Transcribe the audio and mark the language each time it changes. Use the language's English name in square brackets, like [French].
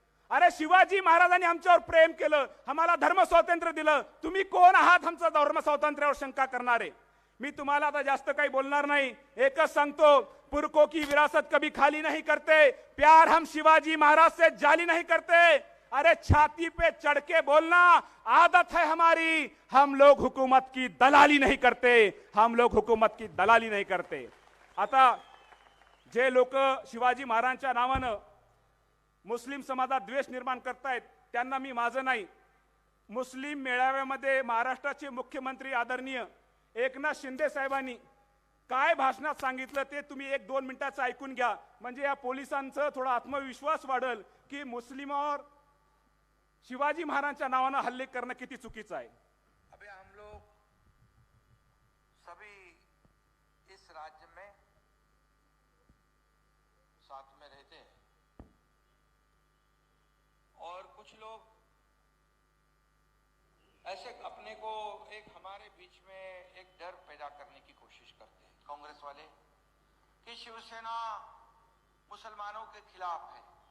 [Marathi] अरे शिवाजी महाराजांनी आमच्यावर प्रेम केलं, आम्हाला धर्म स्वातंत्र्य दिलं, तुम्ही कोण आहात आमचं धर्म स्वातंत्र्यावर शंका करणारे? मी तुम्हाला आता जास्त काही बोलणार नाही, एकच सांगतो, [Hindi] पुरखों की विरासत कभी खाली नहीं करते, प्यार हम शिवाजी महाराज से जाली नहीं करते. अरे छाती पे चढ़ के बोलना आदत है हमारी, हम लोग हुकूमत की दलाली नहीं करते, हम लोग हुकूमत की दलाली नहीं करते. [Marathi] आता जे लोक शिवाजी महाराजांच्या नावानं मुस्लिम समाजात द्वेष निर्माण करतायत त्यांना मी माझं नाही. मुस्लिम मेळाव्यामध्ये महाराष्ट्राचे मुख्यमंत्री आदरणीय एकनाथ शिंदे साहेबांनी काय भाषणात सांगितलं ते तुम्ही 1-2 मिनिटाचं ऐकून घ्या, म्हणजे या पोलिसांचं थोडा आत्मविश्वास वाढेल की मुस्लिमांवर शिवाजी महाराजांच्या नावानं हल्ले करणं किती चुकीचं आहे. [Hindi] अबे हम लोग सभी इस राज्य में साथ में रहते हैं और कुछ लोग ऐसे अपने को एक हमारे बीच में एक डर पैदा करने की कोशिश करते हैं, कांग्रेस वाले, कि शिवसेना मुसलमानों के खिलाफ है.